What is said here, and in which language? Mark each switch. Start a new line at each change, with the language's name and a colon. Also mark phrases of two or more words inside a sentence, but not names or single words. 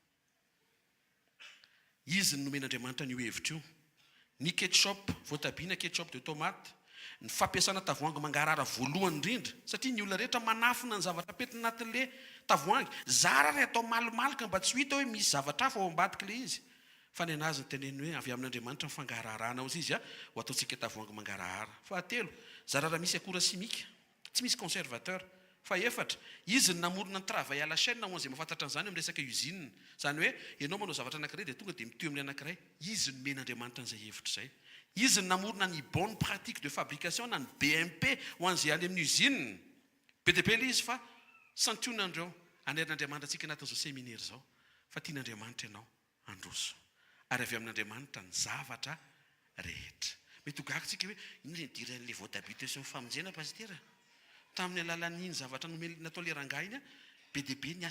Malagasy: izy ny nomen'Andriamanitra ny io hevitra io ny ketchup voatabia na
French: ketchup de tomate
Malagasy: ny fampiasana tavoahangy mangarara voalohany indrindra satria ny olona rehetra manafina ny zavatra apetina anatin'le tavoahangy zara ray atao malimalika mba tsy hita hoe misy zavatra hafa ao ambadika le izy fa ny anazy ny teneny hoe avy amin'Andriamanitra ny fangararana ozy izy ho ataontsika tavoahangy mangarahara fahatelo zara raha misy akora simika tsy misy conservateur fa efatra izy ny namorona ny
French: travail à la chaîne
Malagasy: ho an'izay mahafantatra an'izany amin'ny resaka usine zany hoe ianao manao zavatra anankiray dia tonga dia mitoy amin'ny anankiray izy nomen'Andriamanitra an'izay hevitra izay izy namorona ny
French: bonne pratique de fabrication
Malagasy: na ny BMP ho an'izay any amin'ny usine be dia be le izy fa santionandreo anerin'Andriamanitra antsika natao zao séminaire zao fa tian'Andriamanitra ianao androso ary avy amin'Andriamanitra ny zavatra rehetra mety ho gaga tsika hoe iny le diran'le voatabité sy ny famonjena pastera tamin'ny alalan'iny zavatra natao le rangahy iny be dia be ny